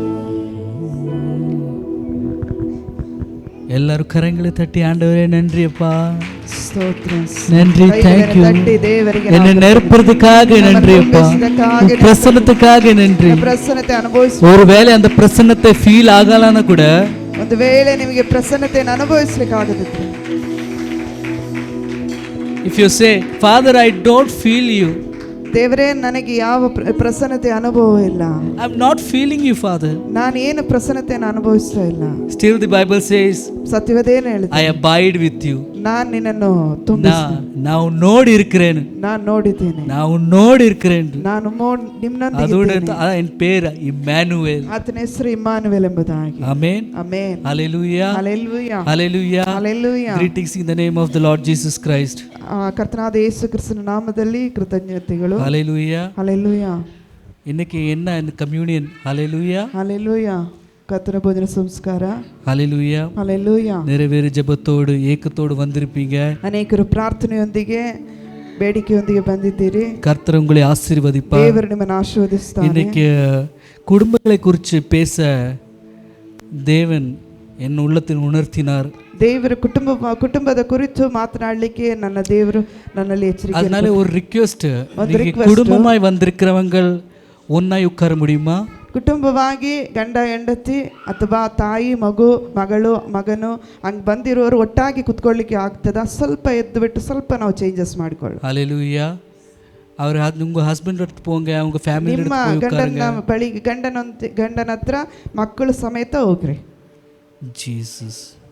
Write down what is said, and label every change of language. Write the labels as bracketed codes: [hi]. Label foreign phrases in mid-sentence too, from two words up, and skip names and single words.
[ta] எல்லாரும் கரங்களை தட்டி ஆண்டவரே நன்றி அப்பா, நன்றி, தேங்க்யூ. என்னை நெருப்புறதுக்காக நன்றி அப்பா, பிரசன்னத்துக்காக நன்றி. ஒருவேளை அந்த பிரசன்னத்தை [kn] ಫೀಲ್ ಆಗಲಾನ ಕೂಡ, ಒಂದು ವೇಳೆ ನಿಮಗೆ ಪ್ರಸನ್ನತೆಯನ್ನು ಅನುಭವಿಸಲಿಕ್ಕಾಗದಿದ್ರೆ, [en] if you say Father I don't feel you, [kn] ದೇವರೇ ನನಗೆ ಯಾವ ಪ್ರಸನ್ನತೆ ಅನುಭವ ಇಲ್ಲ, [en] I am not feeling you Father, [kn] ನಾನು ಏನು ಪ್ರಸನ್ನತೆಯನ್ನು ಅನುಭವಿಸ್ತಾ ಇಲ್ಲ, [en] still the Bible says [kn] ಸತ್ಯವೇದೇನು ಹೇಳುತ್ತೆ, [en] I abide with you. [kn] ನಾನು ನಿನ್ನನ್ನು ತುಂಬಿಸುತ್ತೇನೆ. ನಾವು ನೋಡಿ இருக்கிறேன், ನಾನು ನೋಡಿದ್ದೇನೆ, ನಾವು ನೋಡಿ இருக்கிறேன். ನಾನು ನಿಮ್ಮೊಂದಿಗೆ [ta] அதோட என் பேர இம்மானுவேல், [kn] ಆತನ ಹೆಸರು ಇಮ್ಯಾನುವೇಲ್ ಎಂಬುದಾಗಿ. ಆಮೆನ್, ಆಮೆನ್, ಹಲ್ಲೆಲೂಯಾ, ಹಲ್ಲೆಲೂಯಾ, ಹಲ್ಲೆಲೂಯಾ, ಹಲ್ಲೆಲೂಯಾ. [en] Greetings in the name of the Lord Jesus Christ. [kn] ಕರ್ತನಾದ ಯೇಸು ಕ್ರಿಸ್ತನ ನಾಮದಲ್ಲಿ ಕೃತಜ್ಞತೆಗಳು. ಹಲ್ಲೆಲೂಯಾ, ಹಲ್ಲೆಲೂಯಾ. [ta] இன்னைக்கு என்ன கம்யூனியன். ஹல்லேலூயா, ஹல்லேலூயா. கர்த்தர போஜன ಸಂಸ್ಕಾರ. ஹல்லேலூயா, ஹல்லேலூயா. நிறைவேறு ஜெபத்தோடு ஏக்கத்தோடு வந்திருப்பீங்க. [kn] ಅನೇಕರು ಪ್ರಾರ್ಥನೆಯೊಂದಿಗೆ ಬೇಡಿಕೆಯೊಂದಿಗೆ ಬಂದಿದ್ದೀರಿ. [ta] கர்த்தர் உங்களை ஆசீர்வதிப்பார். [kn] ದೇವರು ನಿಮ್ಮನ್ನು ಆಶೀರ್ವದಿಸ್ತಾನೆ. [ta] இன்னைக்கு குடும்பங்களை குறித்து பேச தேவன் என் உள்ளத்தில் உணர்த்தினார். [kn] ದೇವರು ಕುಟುಂಬದ ಕುರಿತು ಮಾತನಾಡಲಿಕ್ಕೆ ನನ್ನ ದೇವರು ನನ್ನಲ್ಲಿ ಎಚ್ಚರಿಕೆ. [ta] அதனால ஒரு ரிக்வெஸ்ட், குடும்பமாய் வந்திருக்கிறவங்க ஒன்னாய் உட்கார முடியுமா? [kn] ಕುಟುಂಬವಾಗಿ ಗಂಡ ಹೆಂಡತಿ ಅಥವಾ ತಾಯಿ ಮಗು ಮಗಳು ಮಗನು ಹಂಗೆ ಬಂದಿರೋರು ಒಟ್ಟಾಗಿ ಕುತ್ಕೊಳ್ಳಿಕ್ಕೆ ಆಗ್ತದ? ಸ್ವಲ್ಪ ಎದ್ದು ಬಿಟ್ಟು ಸ್ವಲ್ಪ ನಾವು ಚೇಂಜಸ್ ಮಾಡಿಕೊಳ್ಳಿ. [ta] ஹல்லேலூயா. அவர் உங்க ஹஸ்பண்ட் எடுத்து போங்க, அவங்க ஃபேமிಲಿ [kn] ನಿಮ್ಮ ಗಂಡನ ಬಳಿ ಗಂಡನ ಹತ್ರ ಮಕ್ಕಳು ಸಮೇತ ಹೋಗ್ರಿ. ಜೀಸಸ್.